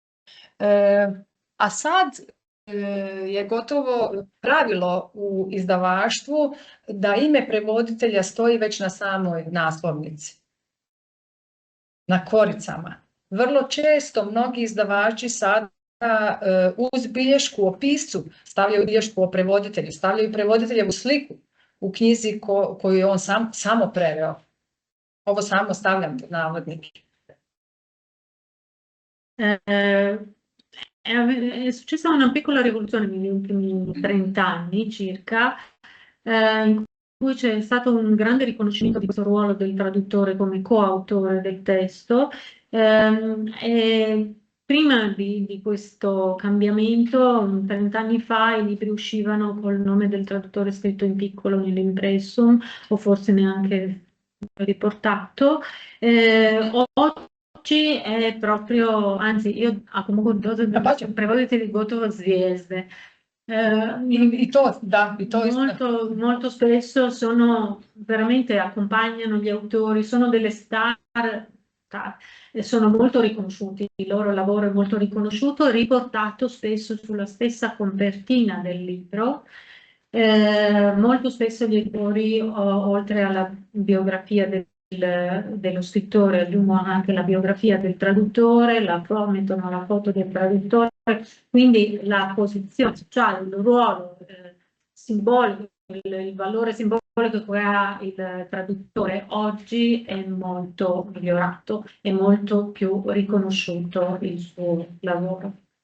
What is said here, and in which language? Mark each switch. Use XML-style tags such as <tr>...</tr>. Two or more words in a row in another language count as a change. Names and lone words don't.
<hr>A sad je gotovo pravilo u izdavaštvu da ime prevoditelja stoji već na samoj naslovnici, na koricama. Vrlo često mnogi izdavači sada uz bilješku o piscu stavljaju bilješku o prevoditelju, stavljaju prevoditeljevu sliku u knjizi koju je on samo preveo. Ovo samo stavljam navodnike.</hr> <it>È successa una piccola rivoluzione negli ultimi 30 anni circa, in cui c'è stato un grande riconoscimento di questo ruolo del traduttore come coautore del testo. E prima di questo cambiamento, 30 anni fa, i libri uscivano col nome del traduttore scritto in piccolo nell'impressum, o forse neanche riportato. Oggi è proprio, anzi io</it> <hr>ako mogu dodati, prevoditelji gotovo zvijezde. I to, da, i to</hr> <it>molto spesso sono, veramente accompagnano gli autori, sono delle star, sono molto riconosciuti, il loro lavoro è molto riconosciuto, riportato spesso sulla stessa copertina del libro. Molto spesso gli autori, oltre alla biografia dello scrittore, aggiungono anche la biografia del traduttore, mettono la foto del traduttore, quindi la posizione sociale, il ruolo simbolico, il valore simbolico che ha il traduttore oggi è molto migliorato, è molto più riconosciuto il suo lavoro.</it>